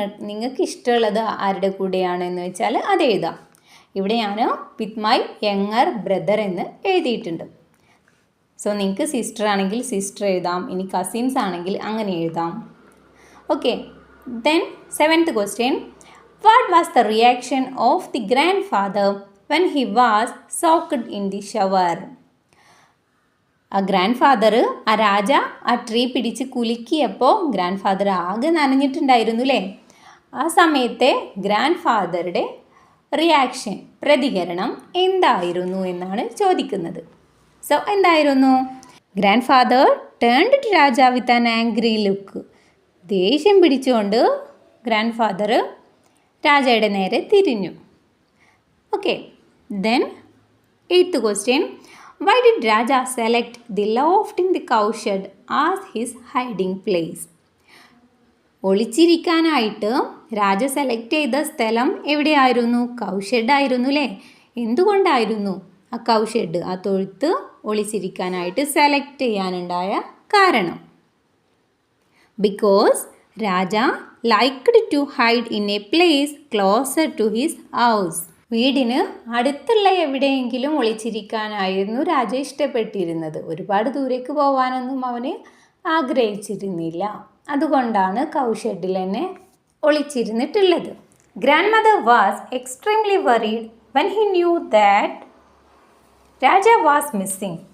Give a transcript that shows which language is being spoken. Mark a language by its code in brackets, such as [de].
[ml] നിങ്ങൾക്ക് ഇഷ്ടമുള്ളത് ആരുടെ കൂടെയാണ് എന്ന് വെച്ചാൽ അത് എഴുതാം. ഇവിടെ ഞാൻ വിത്ത് മൈ യങ്ങർ ബ്രദർ എന്ന് എഴുതിയിട്ടുണ്ട്. സോ നിങ്ങൾക്ക് സിസ്റ്റർ ആണെങ്കിൽ സിസ്റ്റർ എഴുതാം, ഇനി കസിൻസ് ആണെങ്കിൽ അങ്ങനെ എഴുതാം. Okay, then 7th question. [en] What was the reaction of the grandfather when he was soaked in the shower? [ml] ആ ഗ്രാൻഡ് ഫാദർ ആ ട്രീ പിടിച്ച് കുലുക്കിയപ്പോൾ ഗ്രാൻഡ് ഫാദർ ആകെ നനഞ്ഞിട്ടുണ്ടായിരുന്നു അല്ലേ? ആ സമയത്തെ ഗ്രാൻഡ് ഫാദറുടെ റിയാക്ഷൻ, പ്രതികരണം എന്തായിരുന്നു എന്നാണ് ചോദിക്കുന്നത്. സോ എന്തായിരുന്നു? Grand father turned to Raja with an angry look. ദേഷ്യം പിടിച്ചുകൊണ്ട് ഗ്രാൻഡ് ഫാദർ രാജയുടെ നേരെ തിരിഞ്ഞു. Okay, then 8th question. [en] Why did Raja select the loft in the cowshed as his hiding place? [ml] ഒളിച്ചിരിക്കാനായിട്ട് Raja select ചെയ്ത സ്ഥലം എവിടെയായിരുന്നു? Cowshed ആയിരുന്നു അല്ലേ? എന്തുകൊണ്ടായിരുന്നു ആ കൗഷെഡ്, ആ തൊഴുത്ത് ഒളിച്ചിരിക്കാനായിട്ട് സെലക്ട് ചെയ്യാനുണ്ടായ കാരണം? [en] Because Raja liked to hide in a place closer to his house. [ml] വീടിന് അടുത്തുള്ള എവിടെയെങ്കിലും ഒളിച്ചിരിക്കാനായിരുന്നു രാജ ഇഷ്ടപ്പെട്ടിരുന്നത്. ഒരുപാട് ദൂരേക്ക് പോകാനൊന്നും അവന് ആഗ്രഹിച്ചിരുന്നില്ല. അതുകൊണ്ടാണ് കൗഷെഡിൽ തന്നെ ഒളിച്ചിരുന്നിട്ടുള്ളത്. Grand mother was extremely worried when he knew that Raja was missing.